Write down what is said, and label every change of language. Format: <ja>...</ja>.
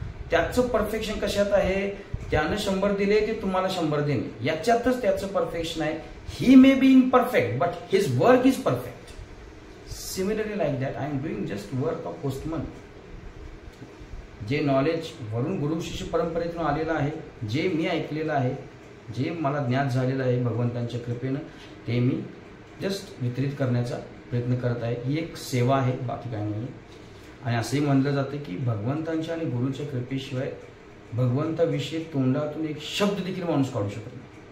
<mr>त्याचं परफेक्शन कशात आहे, त्यानं 100 दिले ते तुम्हाला 100 देणे, याच्यातच त्याचं परफेक्शन आहे.</mr> <en>He may be imperfect but his work is perfect. Similarly like that, I am doing just work of postman.</en> <mr>जे नॉलेज वरून गुरु शिष्य परंपरेतून आलेलं आहे, जे मी ऐकलेलं आहे, जे मला ज्ञात झालेलं आहे भगवंतांच्या कृपेनं, ते मी जस्ट वितरित करण्याचा प्रयत्न करत आहे. ही एक सेवा आहे, बाकी काही नाही. आणि असंही म्हणलं जातं की भगवंतांच्या आणि गुरुच्या कृपेशिवाय भगवंताविषयी तोंडातून एक शब्द देखील माणूस काढू शकत नाही.</mr>